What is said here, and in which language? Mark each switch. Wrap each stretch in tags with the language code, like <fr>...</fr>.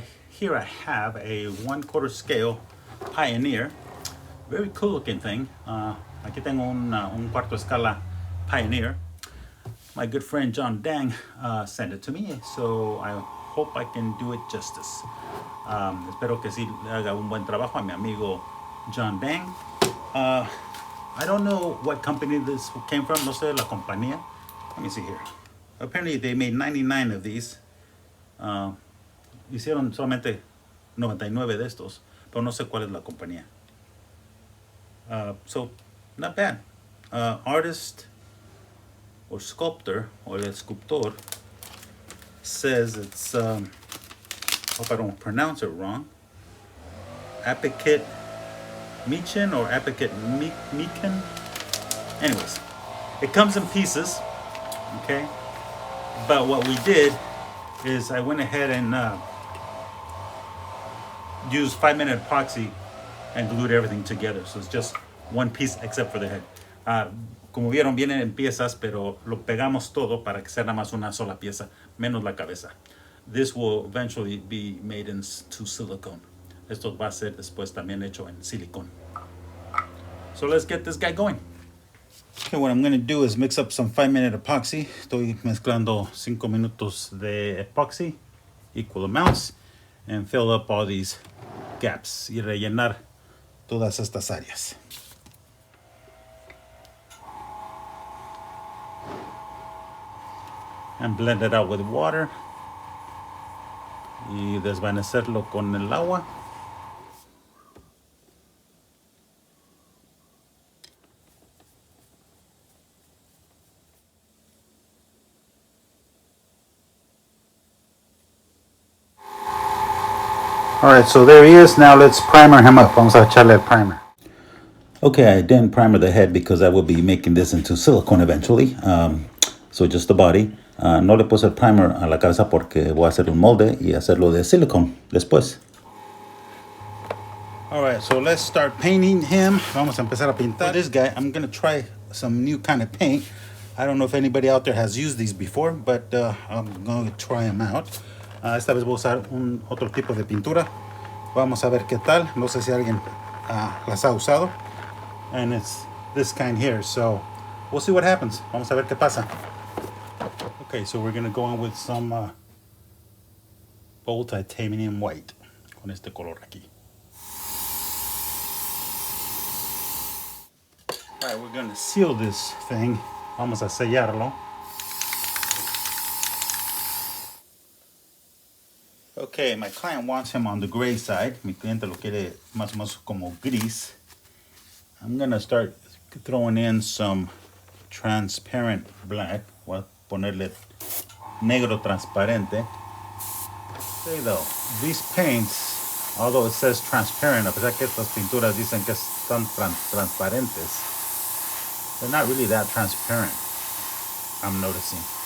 <en>Here I have a 1/4 scale Pioneer. Very cool looking thing.</en> <es>Aquí tengo un cuarto escala Pioneer.</es> <en>My good friend John Dang sent it to me, so I hope I can do it justice.</en> <es>Espero que sí le haga un buen trabajo a mi amigo John Dang.</es> <en>I don't know what company this came from.</en> <es>No sé la compañía.</es> <en>Let me see here. Apparently they made 99 of these.</en> <es>Hicieron solamente 99 de estos, pero no sé cuál es la compañía.</es> <en>So, not bad. Artist or sculptor, or</en> <es>el escultor,</es> <en>says it's, hope I don't pronounce it wrong, Apicate Michin or Apicate Meekin. Anyways, it comes in pieces, okay? But what we did is I went ahead and used 5-minute epoxy and glued everything together. So it's just one piece except for the head.</en> <es>Como vieron, vienen en piezas, pero lo pegamos todo para que sea nada más una sola pieza, menos la cabeza.</es> <en>This will eventually be made into silicone.</en> <es>Esto va a ser después también hecho en silicone.</es> <en>So let's get this guy going. Okay, what I'm going to do is mix up some 5-minute epoxy.</en> <es>Estoy mezclando 5 minutos de epoxy,</es> <en>equal amounts, and fill up all these gaps</en> <es>y rellenar todas estas áreas.</es> <en>And blend it out with water</en> <es>y desvanecerlo con el agua.</es> <en>Alright, so there he is. Now let's primer him up.</en> <es>Vamos a echarle el primer.</es> <en>Okay, I didn't primer the head because I will be making this into silicone eventually. So just the body.</en> <es>No le puse el primer a la cabeza porque voy a hacer un molde y hacerlo de silicone después.</es> <en>Alright, so let's start painting him.</en> <es>Vamos a empezar a pintar.</es> <en>For this guy, I'm going to try some new kind of paint. I don't know if anybody out there has used these before, but I'm going to try them out.</en> <es>Esta vez voy a usar otro tipo de pintura. Vamos a ver qué tal. No sé si alguien las ha usado.</es> <en>And it's this kind here, so we'll see what happens.</en> <es>Vamos a ver qué pasa.</es> <en>Okay, so we're going to go on with some bold titanium white.</en> <es>Con este color aquí.</es> <en>Alright, we're going to seal this thing.</en> <es>Vamos a sellarlo.</es> <en>Okay, my client wants him on the gray side.</en> <es>Mi cliente lo quiere más o menos como gris.</es> <en>I'm going to start throwing in some transparent black.</en> <es>Voy a ponerle negro transparente.</es> <en>See though, these paints, although it says transparent,</en> <es>a pesar que estas pinturas dicen que están transparentes,</es> <en>they're not really that transparent, I'm noticing.</en>